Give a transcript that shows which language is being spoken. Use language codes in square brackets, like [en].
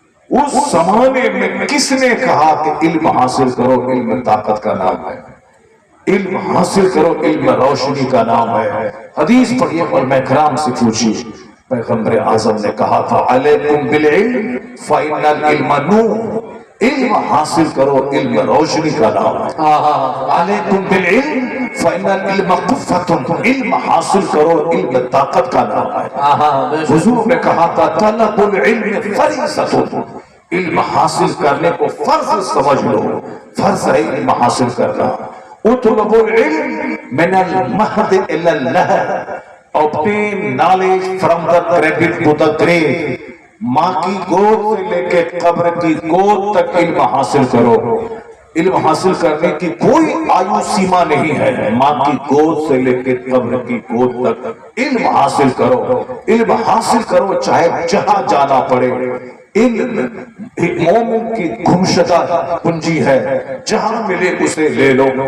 [ur] اس زمانے میں کس نے کہا کہ علم حاصل کرو، علم طاقت کا نام ہے، علم حاصل کرو، علم روشنی کا نام ہے. حدیث پڑھیے اور میں کرام سے پوچھیے. پیغمبر اعظم نے کہا تھا [ar] علیکم بالعلم فإن العلم نور. [ur] علم حاصل کرو، علم روشنی کا نام ہے. [ar] علیکم بالعلم فإن العلم قوة. [ur] علم حاصل کرو، علم طاقت کا نام ہے. حضور نے کہا تھا [ar] طلب العلم فریضۃ. [ur] علم حاصل کرنے کو فرض سمجھ لو، فرض ہے علم حاصل کرنا. [ar] اطلب العلم من المہد الى اللحد. [en] obtain knowledge from the cradle to the grave. [ur] ماں کی گود سے لے کے قبر کی گود تک علم حاصل کرو. علم حاصل کرنے کی کوئی آیو سیما نہیں ہے. ماں کی گود سے لے کے قبر کی گود تک علم حاصل کرو. علم حاصل کرو چاہے جہاں جانا پڑے. علم مومن کی گمشدہ پنجی ہے، جہاں ملے اسے لے لو.